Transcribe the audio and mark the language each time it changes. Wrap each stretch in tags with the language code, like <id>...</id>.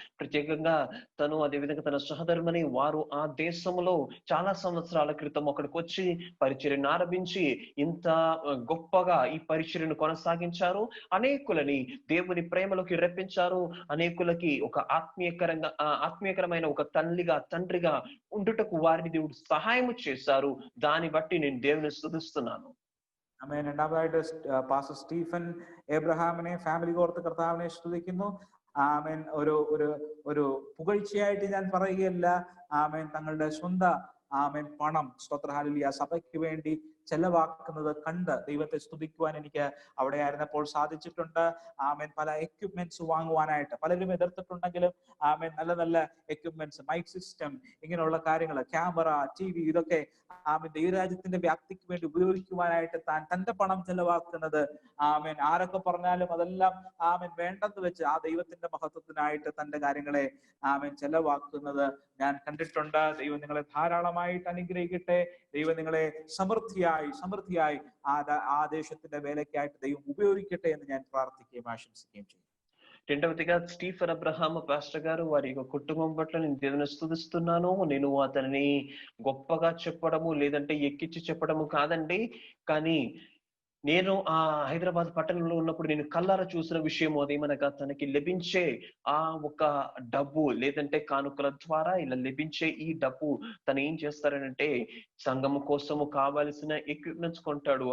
<te>ప్రత్యేకంగా తను, అదేవిధంగా తన సహధర్మని వారు ఆ దేశంలో చాలా సంవత్సరాల క్రితం అక్కడికి వచ్చి పరిచర్యను ఆరంభించి ఇంత గొప్పగా ఈ పరిచర్యను కొనసాగించారు. అనేకులని దేవుని ప్రేమలోకి రప్పించారు. అనేకులకి ఒక ఆత్మీయకరమైన ఒక తల్లిగా, తండ్రిగా ఉండుటకు వారిని దేవుడు సహాయం చేశారు. దాన్ని బట్టి నేను దేవుని స్తుతిస్తున్నాను.</te> <ml>ആമേൻ. രണ്ടാമതായിട്ട് പാസ്റ്റർ സ്റ്റീഫൻ എബ്രഹാമിനെ, ഫാമിലി ഓർത്ത് കർത്താവിനെ സ്തുതിക്കുന്നു. ആമേൻ. ഒരു പുകഴ്ചയായിട്ട് ഞാൻ പറയുകയല്ല. ആമേൻ. തങ്ങളുടെ സ്വന്തം ആമേൻ പണം, സ്തോത്ര, ഹല്ലേലൂയ, സഭയ്ക്ക് വേണ്ടി ചെലവാക്കുന്നത് കണ്ട് ദൈവത്തെ സ്തുതിക്കുവാൻ എനിക്ക് അവിടെ ആയിരുന്നപ്പോൾ സാധിച്ചിട്ടുണ്ട്. ആമേൻ. പല എക്യുപ്മെന്റ്സ് വാങ്ങുവാനായിട്ട് പലരും എതിർത്തിട്ടുണ്ടെങ്കിലും ആമേൻ നല്ല നല്ല എക്യുപ്മെന്റ്സ്, മൈക്ക് സിസ്റ്റം, ഇങ്ങനെയുള്ള കാര്യങ്ങൾ, ക്യാമറ, TV, ഇതൊക്കെ ആമേൻ ദൈവരാജ്യത്തിന്റെ വ്യാപ്തിക്ക് വേണ്ടി ഉപയോഗിക്കുവാനായിട്ട് താൻ തന്റെ പണം ചെലവാക്കുന്നത്, ആമേൻ, ആരൊക്കെ പറഞ്ഞാലും അതെല്ലാം ആമേൻ വേണ്ടെന്ന് വെച്ച് ആ ദൈവത്തിന്റെ മഹത്വത്തിനായിട്ട് തന്റെ കാര്യങ്ങളെ ആമേൻ ചെലവാക്കുന്നത് ഞാൻ കണ്ടിട്ടുണ്ട്. ദൈവം നിങ്ങളെ ധാരാളമായിട്ട് അനുഗ്രഹിക്കട്ടെ. ദൈവം നിങ്ങളെ സമൃദ്ധിയായി ആ ദേശത്തിന്റെ വേലയ്ക്കായിട്ട് ദൈവം ഉപയോഗിക്കട്ടെ എന്ന് ഞാൻ പ്രാർത്ഥിക്കുകയും ആശംസിക്കുകയും ചെയ്യും.</ml> <te>రెండవదిగా స్టీఫెన్ అబ్రహాం పాస్టర్ గారు, వారి యొక్క కుటుంబం పట్ల నేను దేవుని స్తుతిస్తున్నాను. నేను అతనిని గొప్పగా చెప్పడము, లేదంటే ఎక్కించి చెప్పడము కాదండి, కానీ నేను ఆ హైదరాబాద్ పట్టణంలో ఉన్నప్పుడు నేను కళ్ళారా చూసిన విషయం అదేమనగా, తనకి లభించే ఆ ఒక డబ్బు, లేదంటే కానుకల ద్వారా ఇలా లభించే ఈ డబ్బు తను ఏం చేస్తారనంటే, సంఘము కోసము కావాల్సిన ఎక్విప్మెంట్స్ కొంటాడు.</te>